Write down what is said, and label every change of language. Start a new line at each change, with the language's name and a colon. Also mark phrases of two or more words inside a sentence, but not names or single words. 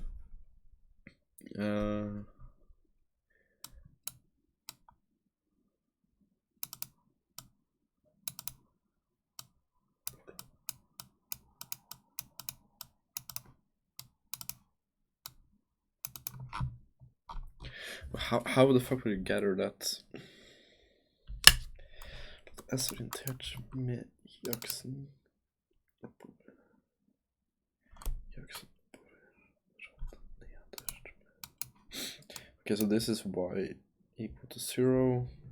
English: How the fuck will you gather that?
Norwegian: S-orientert med jaksen oppover. Jaksen nederst.
English: Okay, so this is y equal to 0.